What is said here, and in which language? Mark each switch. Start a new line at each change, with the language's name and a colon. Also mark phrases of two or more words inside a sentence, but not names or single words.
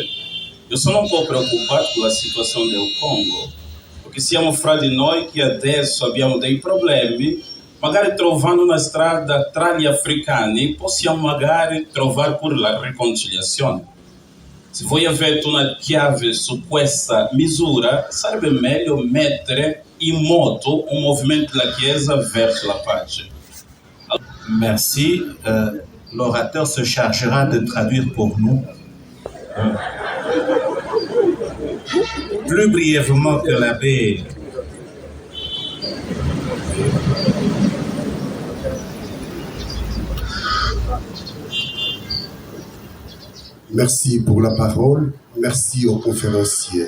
Italian: Io sono un po' preoccupato con la situazione del Congo, perché siamo fra di noi che adesso abbiamo dei problemi, magari trovando una strada tra gli africani possiamo magari trovare pure la riconciliazione. Se voi avete una chiave su questa misura, sarebbe meglio mettere in moto un movimento della Chiesa verso la pace.
French: Merci. L'orateur se chargera de traduire pour nous plus brièvement que l'abbé. Merci pour la parole, merci aux conférenciers.